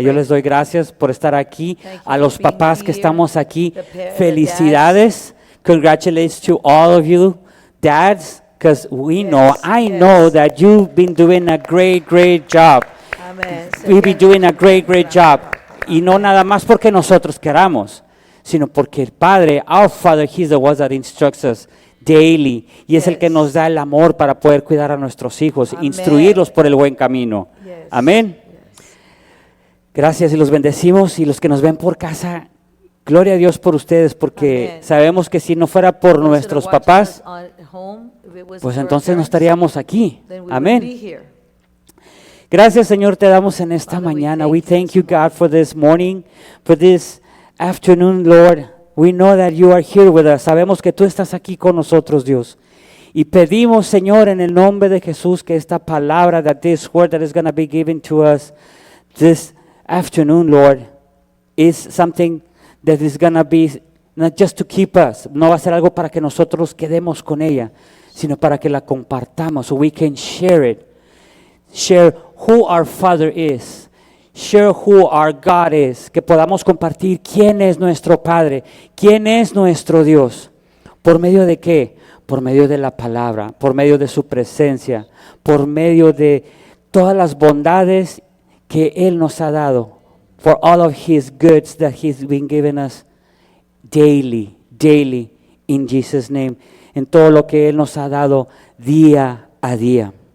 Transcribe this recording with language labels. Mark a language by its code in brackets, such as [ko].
[es] Yo les doy gracias por estar aquí. A los papás que estamos aquí, felicidades. [en] Congratulations to all of you, dads, because I know that you've been doing a great job. We've been doing a great job. [es] Y no nada más porque nosotros queramos, sino porque el Padre, [en] our Father, He's the one that instructs us daily. [es] Y es el que nos da el amor para poder cuidar a nuestros hijos, instruirlos por el buen camino. Amén. Gracias, y los bendecimos. Y los que nos ven por casa, gloria a Dios por ustedes, porque sabemos que si no fuera por nuestros papás, pues entonces no estaríamos aquí. Amén. Gracias, Señor, te damos en esta mañana. [en] We thank you, God, for this morning, for this afternoon, Lord. We know that you are here with us. [es] Sabemos que tú estás aquí con nosotros, Dios. Y pedimos, Señor, en el nombre de Jesús, que esta palabra, [en] that this word that is going to be given to us this afternoon, Lord, is something that is going to be not just to keep us. [es] No va a ser algo para que nosotros quedemos con ella, sino para que la compartamos, [en] so we can share it. Share who our Father is. Share who our God is. [es] Que podamos compartir quién es nuestro Padre, quién es nuestro Dios. ¿Por medio de qué? Por medio de la palabra, por medio de su presencia, por medio de todas las bondades que Él nos ha dado. [en] For all of His goods that He's been giving us daily, in Jesus' name. [es] En todo lo que Él nos ha dado día a día.